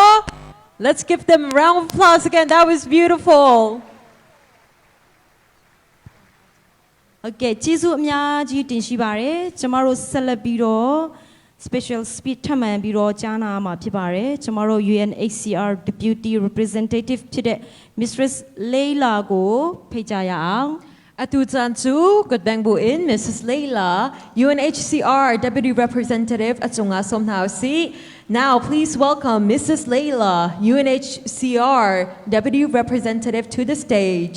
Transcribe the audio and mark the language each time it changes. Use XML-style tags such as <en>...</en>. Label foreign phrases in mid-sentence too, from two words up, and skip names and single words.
<en>Let's give them a round of applause again. That was beautiful.</en> <my>ဟုတ်ကဲ့ကျေးဇူးအများကြီးတင်ရှိပါတယ်ကျမတို့ဆက်လက်ပြီးတော့</my> <en>special speech</en> <my>ထပ်မံပြီးတော့ကြားနာမှာဖြစ်ပါတယ်ကျမတို့ UNHCR</my> <en>Deputy Representative</en> <my>ဖြစ်တဲ့ Mistress Leila ကိုဖိတ်ကြားရအောင်</my> <ctd>Atutanchu Kutbangbuin Mrs. Leila UNHCR</ctd> <en>Deputy Representative</en> <ctd>Achunga Somnausi.</ctd> <en>Now please welcome Mrs. Leila UNHCR Deputy Representative to the stage.</en>